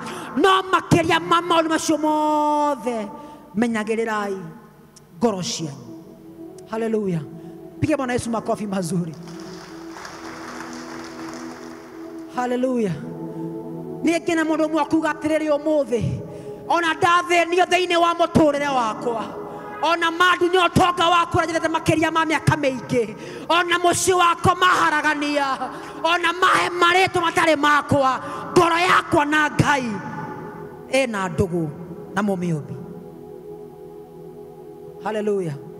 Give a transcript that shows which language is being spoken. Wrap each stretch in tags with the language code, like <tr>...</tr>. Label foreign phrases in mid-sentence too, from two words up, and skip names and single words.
<ki>No makĩria ma maũndũ macio mothe, menyagĩrĩrai ngoro cianyu. Hallelujah.</ki> <sw>Piga Bwana Yesu makofi mazuri.</sw> <ki>Hallelujah. Niĩ kĩna mũndũ ũmwe akuga atĩrĩrĩ ũmũthĩ, ona ndathĩnio thĩinĩ wa mũtũrĩre wakwa, ona mandunya ũtonga wakwa njethete makĩria ma mĩaka mĩingĩ, ona mũciĩ wakwa maharagania, ona mahe marĩtwa matarĩ makwa, ngoro yakwa na Ngai ĩna ndũgũ na mũmĩũmbi. Hallelujah.</ki>